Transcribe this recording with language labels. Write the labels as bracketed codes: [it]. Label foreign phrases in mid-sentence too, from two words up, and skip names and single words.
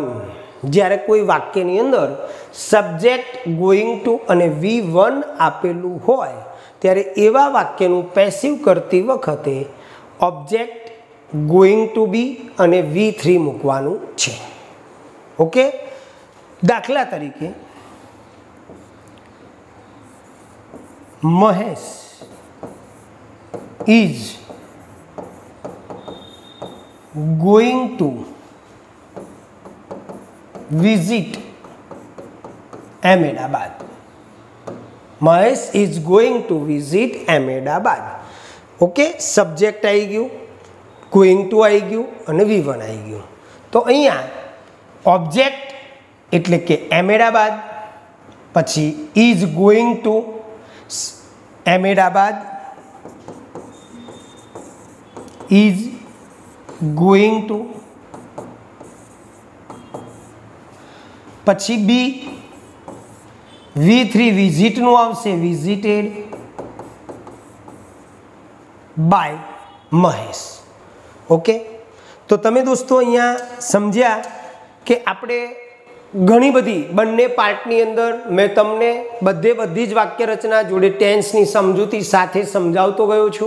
[gu] જ્યારે કોઈ વાક્યની અંદર સબ્જેક્ટ, [en] going to [gu] અને V1 આપેલું હોય ત્યારે એવા વાક્યનું પેસિવ કરતી વખતે ઓબ્જેક્ટ, [en] going to be [gu] અને V3 મૂકવાનું છે. [en] ઓકે. [gu] દાખલા તરીકે [en] મહેશ is going to visit Ahmedabad. Mahesh is going to visit Ahmedabad. [gu] ઓકે, સબ્જેક્ટ આવી ગયું, [en] going to [gu] આવી ગયું અને V1 આવી ગયું. તો અહીંયા ઓબ્જેક્ટ એટલે કે અહેમદાબાદ, પછી [en] is going to [gu] અહેમદાબાદ, [en] is going to, [gu] પછી બી V3 વિઝિટનું આવશે [en] visited by [gu] મહેશ. ઓકે. તો તમે દોસ્તો અહીંયા સમજ્યા કે આપણે ઘણી બધી બંને પાર્ટની અંદર મેં તમને બધી જ વાક્ય રચના જોડે ટેન્સની સમજૂતી સાથે સમજાવતો ગયો છું.